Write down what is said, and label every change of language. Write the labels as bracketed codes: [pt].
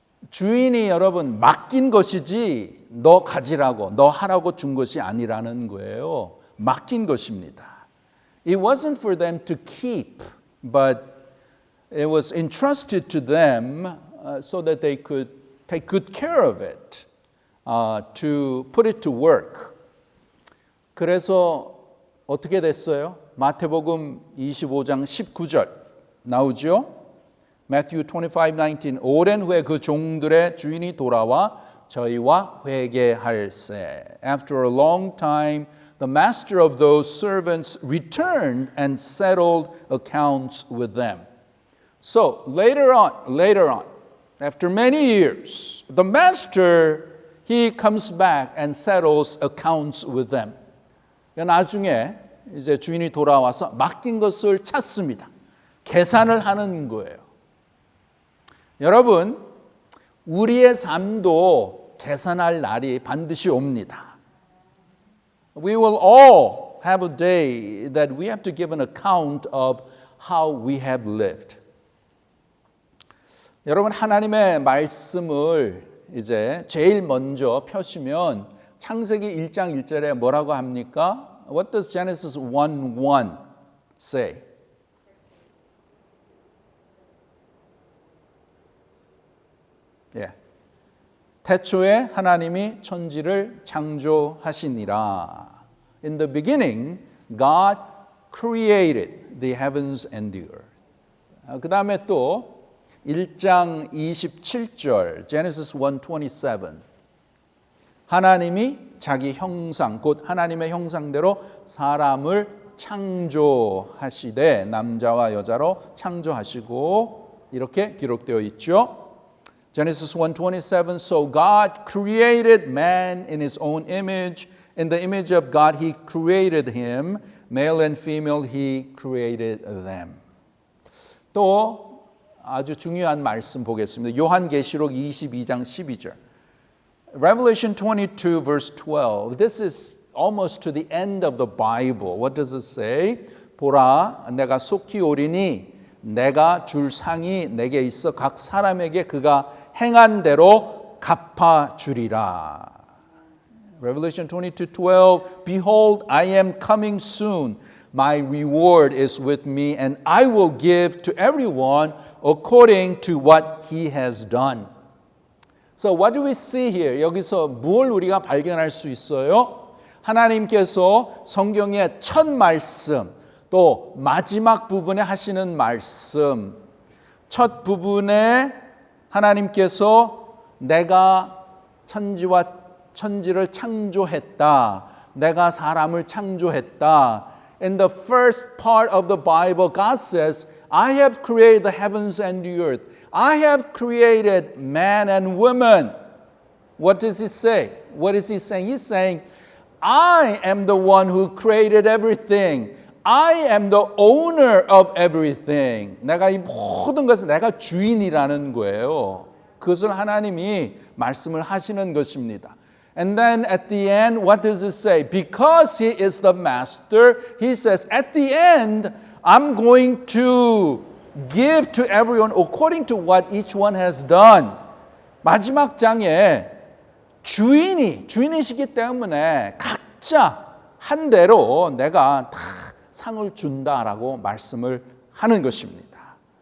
[ko] 주인이 여러분 맡긴 것이지 너 가지라고, 너 하라고 준 것이 아니라는 거예요. 맡긴 것입니다. [en] It wasn't for them to keep, but it was entrusted to them so that they could take good care of it, to put it to work. [ko] 그래서 어떻게 됐어요? 마태복음 25장 19절 나오죠? [en] Matthew 25:19 [ko] 오랜 후에 그 종들의 주인이 돌아와 저희와 회개할세. [en] After a long time, the master of those servants returned and settled accounts with them. So later on, after many years, the master, he comes back and settles accounts with them. [ko] 나중에 이제 주인이 돌아와서 맡긴 것을 찾습니다. 계산을 하는 거예요. 여러분, 우리의 삶도 계산할 날이 반드시 옵니다. [en] We will all have a day that we have to give an account of how we have lived. [ko] 여러분, 하나님의 말씀을 이제 제일 먼저 펴시면 창세기 1장 1절에 뭐라고 합니까? [en] What does Genesis 1:1 say? [ko] 태초에 하나님이 천지를 창조하시니라. [en] In the beginning, God created the heavens and the earth. [ko] 그 다음에 또 1장 27절, [en] Genesis 1:27. [ko] 하나님이 자기 형상, 곧 하나님의 형상대로 사람을 창조하시되 남자와 여자로 창조하시고 이렇게 기록되어 있죠. [en] Genesis 1:27, so God created man in his own image. In the image of God he created him. Male and female he created them. [ko] 또 아주 중요한 말씀 보겠습니다. 요한계시록 22장 12절. [en] Revelation 22 verse 12. This is almost to the end of the Bible. What does it say? [ko] 보라, 내가 속히 오리니 내가 줄 상이 내게 있어 각 사람에게 그가 행한 대로 갚아 주리라. [en] Revelation 22:12 Behold, I am coming soon. My reward is with me and I will give to everyone according to what he has done. So what do we see here? [ko] 여기서 무엇을 우리가 발견할 수 있어요? 하나님께서 성경의 첫 말씀 또 마지막 부분에 하시는 말씀. 첫 부분에 하나님께서 내가 천지를 창조했다. 내가 사람을 창조했다. [en] In the first part of the Bible, God says, I have created the heavens and the earth. I have created man and woman. What does he say? What is he saying? He's saying, I am the one who created everything. I am the owner of everything. [ko] 내가 이 모든 것을 내가 주인이라는 거예요. 그것을 하나님이 말씀을 하시는 것입니다. [en] And then at the end, what does it say? Because he is the master, he says, at the end, I'm going to give to everyone according to what each one has done. [ko] 마지막 장에 주인이시기 때문에 각자 한 대로 내가 다 상을 준다라고 말씀을 하는 것입니다.